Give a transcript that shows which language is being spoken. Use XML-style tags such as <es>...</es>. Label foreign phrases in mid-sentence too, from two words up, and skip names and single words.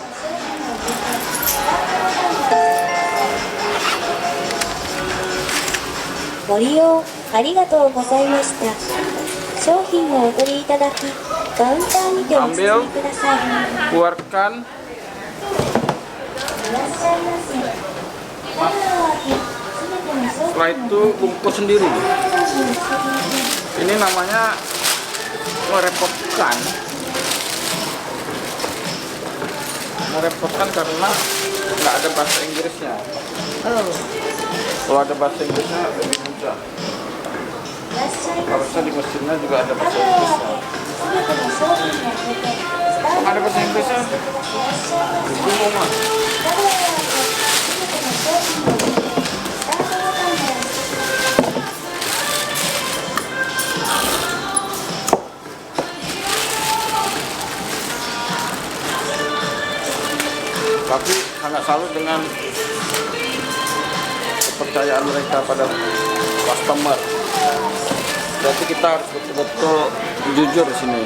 <ja>ご利用ありがとうございました。商品をお取りいただき、カウンターにてお包みください。</ja> <id>Keluarkan.</id> <ja>いらっしゃいませ。窓を開け、すべての商</ja> <id>Setelah</id> <ja>品</ja> <id>itu bungkus sendiri. Ini namanya merepotkan. Merepotkan karena nggak ada bahasa Inggrisnya. Oh. Kalau ada bahasa Inggrisnya lebih mudah.</id> <ja>いらっしゃいませ。</ja> <id>Harusnya di mesinnya juga ada</id> <ja>窓</ja> <id>bahasa</id> <ja>を開</ja> <id>Inggrisnya.</id> <ja>け、すべての商品を開けて、スター</ja> <id>Kok</id> <ja>ト</ja> <id>ada bahasa Inggrisnya?</id> <ja>いらっしゃいませ。</ja> <id>Bingung lah.</id> <ja>窓を開け、すべての商品を入れて、スタートボタンを押して</ja> <id>Tapi sangat salut dengan kepercayaan mereka pada customer. Berarti kita harus betul-betul jujur di sini.</id>